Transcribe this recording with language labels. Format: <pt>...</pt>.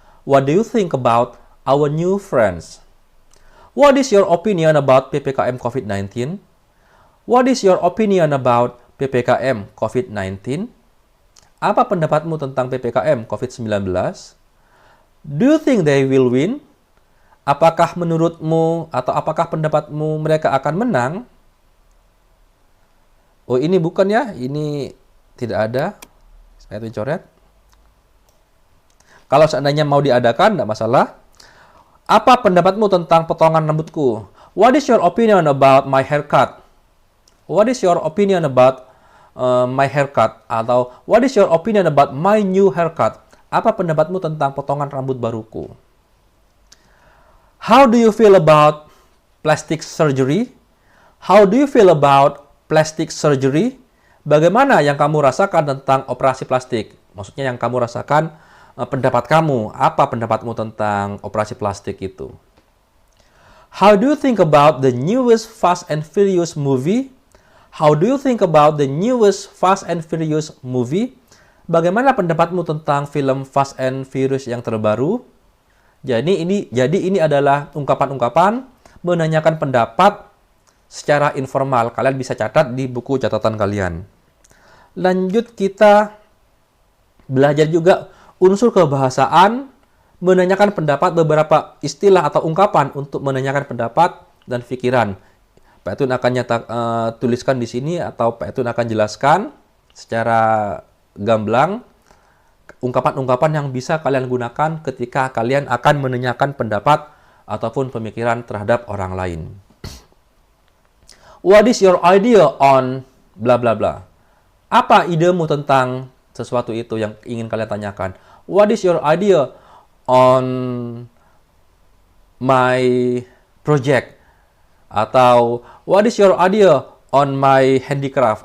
<en>What do you think about our new friends? What is your opinion about PPKM COVID-19? What is your opinion about PPKM COVID-19?</en> <id>Apa pendapatmu tentang PPKM COVID-19?</id> <en>Do you think they will win?</en> <id>Apakah menurutmu atau apakah pendapatmu mereka akan menang? Oh, ini bukan ya, ini tidak ada. Saya coret. Kalau seandainya mau diadakan, tidak masalah. Apa pendapatmu tentang potongan rambutku?</id> <en>What is your opinion about my haircut? What is your opinion about my haircut? Atau what is your opinion about my new haircut?</en> <id>Apa pendapatmu tentang potongan rambut baruku?</id> <en>How do you feel about plastic surgery? How do you feel about plastic surgery?</en> <id>Bagaimana yang kamu rasakan tentang operasi plastik? Maksudnya yang kamu rasakan, pendapat kamu. Apa pendapatmu tentang operasi plastik itu?</id> <en>How do you think about the newest Fast and Furious movie? How do you think about the newest Fast and Furious movie?</en> <id>Bagaimana pendapatmu tentang film Fast and Furious yang terbaru? Jadi ini adalah ungkapan-ungkapan menanyakan pendapat secara informal. Kalian bisa catat di buku catatan kalian. Lanjut kita belajar juga unsur kebahasaan, menanyakan pendapat, beberapa istilah atau ungkapan untuk menanyakan pendapat dan pikiran. Pak Etun akan tuliskan di sini atau Pak Etun akan jelaskan secara gamblang ungkapan-ungkapan yang bisa kalian gunakan ketika kalian akan menanyakan pendapat ataupun pemikiran terhadap orang lain.</id> <en>What is your idea on bla bla bla?</en> <id>Apa idemu tentang sesuatu itu yang ingin kalian tanyakan?</id> <en>What is your idea on my project? Atau what is your idea on my handicraft?</en>